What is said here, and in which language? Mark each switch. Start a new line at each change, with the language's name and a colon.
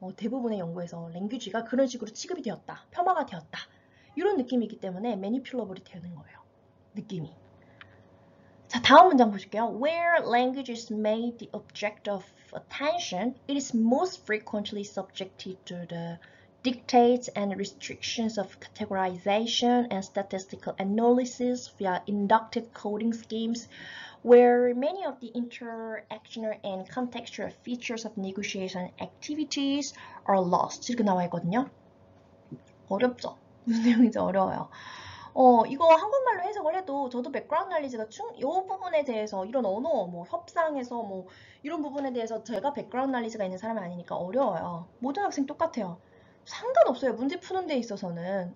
Korean: 대부분의 연구에서 랭귀지가 그런 식으로 취급이 되었다. 폄하가 되었다. 이런 느낌이기 때문에 매니퓰러블이 되는 거예요. 느낌이. 자, 다음 문장 보실게요.
English: Where language is made the object of attention, it is most frequently subjected to the dictates and restrictions of categorization and statistical analysis via inductive coding schemes, where many of the interactional and contextual features of negotiation activities are lost.
Korean: 이렇게 나와 있거든요. 어렵죠? 무슨 내용인지 어려워요. 이거 한국말로 해석을 해도 저도 백그라운드 날리지가 이 부분에 대해서 이런 언어, 뭐 협상에서 뭐 이런 부분에 대해서 제가 백그라운드 날리지가 있는 사람이 아니니까 어려워요. 모든 학생 똑같아요. 상관없어요. 문제 푸는 데 있어서는.